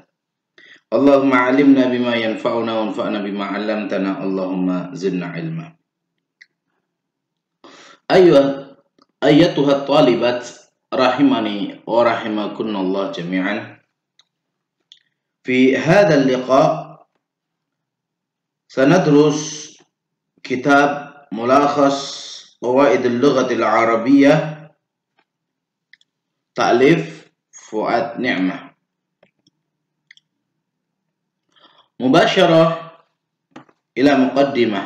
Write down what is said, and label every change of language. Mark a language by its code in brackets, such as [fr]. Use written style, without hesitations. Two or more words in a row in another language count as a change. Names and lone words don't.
[ar] اللهم علمنا بما ينفعنا وانفعنا بما علمتنا. اللهم زدنا علما. أيتها الطالبات رحمني ورحمكن الله جميعا. في هذا اللقاء سندرس كتاب ملخص قواعد اللغة العربية تأليف فؤاد نعمة. مباشرة إلى المقدمة.